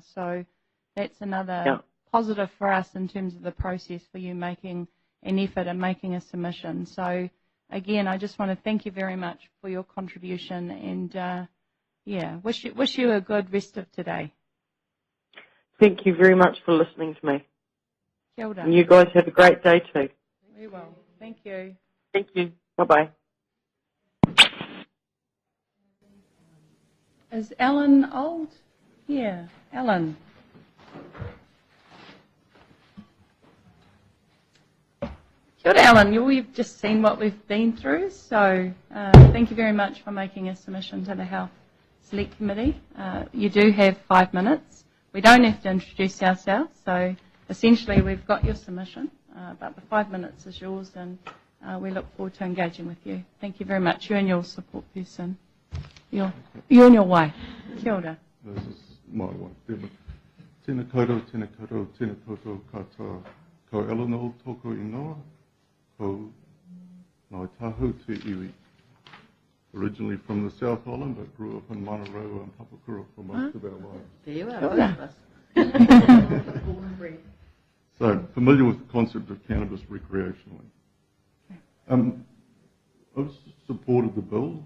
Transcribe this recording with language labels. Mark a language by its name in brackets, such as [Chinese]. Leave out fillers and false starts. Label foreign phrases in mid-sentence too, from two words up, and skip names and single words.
[English] So that's another positive for us in terms of the process for you making an effort and making a submission. So again, I just want to thank you very much for your contribution, and yeah, wish you a good rest of today. Thank you very much for listening to me. [Māori] Kia ora. [English] And you guys have a great day too. We will. Thank you. Thank you. Bye-bye. Is Allan Old here? Allan. [Māori] Kia ora, [English] Allan. We've just seen what we've been through, so thank you very much for making a submission to the Health Select Committee. You do have 5 minutes. We don't have to introduce ourselves, so essentially we've got your submission, but the 5 minutes is yours, and we look forward to engaging with you. Thank you very much. You and your support person. You and your wife. [Māori] Kia ora. [English] This is my wife, Deborah. [Māori] Tēnā koutou, tēnā koutou, tēnā koutou katoa. Ko Allan Old tōku ingoa. Ko Ngāi Tahu te iwi. [English] Originally from the South Island, but grew up in Manaroa and Papakura for most of our lives. There you are, both of us. So, familiar with the concept of cannabis recreationally. I've supported the bill.